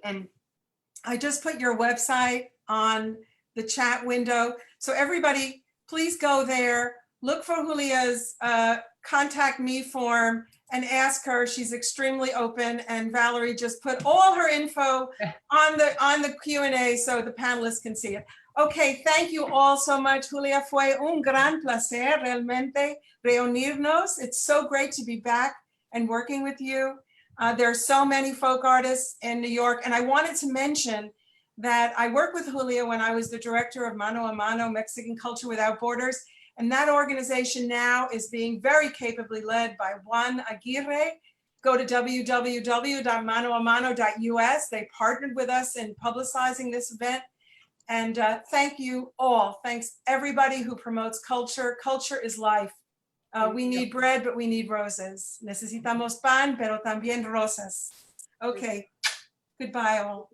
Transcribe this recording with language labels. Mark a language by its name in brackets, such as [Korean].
[English] And I just put your website on the chat window. So everybody, please go there, look for Julia's contact me form and ask her. She's extremely open. And Valerie just put all her info on the Q&A so the panelists can see it. Okay, thank you all so much, Julia. [Spanish] Fue un gran placer realmente reunirnos. [English] It's so great to be back and working with you. There are so many folk artists in New York. And I wanted to mention that I worked with Julia when I was the director of Mano a Mano, Mexican Culture Without Borders. And that organization now is being very capably led by Juan Aguirre. Go to www.manoamano.us. They partnered with us in publicizing this event. And thank you all. Thanks everybody who promotes culture. Culture is life. We need bread, but we need roses. [Spanish] Necesitamos pan, pero también rosas. [English] Okay. Goodbye all.